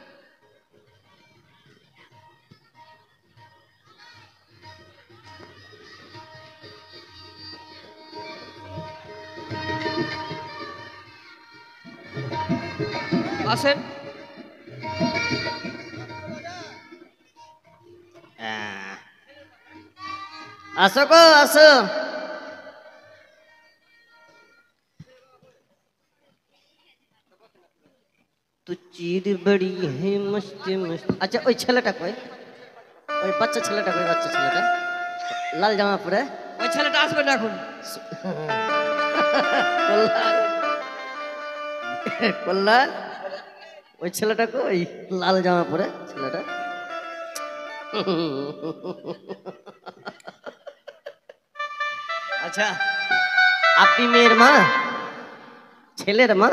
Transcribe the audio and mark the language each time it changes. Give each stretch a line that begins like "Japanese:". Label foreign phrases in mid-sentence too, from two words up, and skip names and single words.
Bangla: আসেন। আসো গো আসো।
Hindi: तू चीर बड़ी है मस्त मस्त।
Bangla: अच्छा ওই ছেলেটা কই? ওই বাচ্চা ছেলেটা কই? বাচ্চা ছেলেটা লাল জামা পরে, ওই ছেলেটা আসবে না এখন। কল্যাণ কল্যাণ, ওই ছেলেটা কই? লাল জামা পরে ছেলেটা। আচ্ছা আপনি মেয়ের মা, ছেলের মা?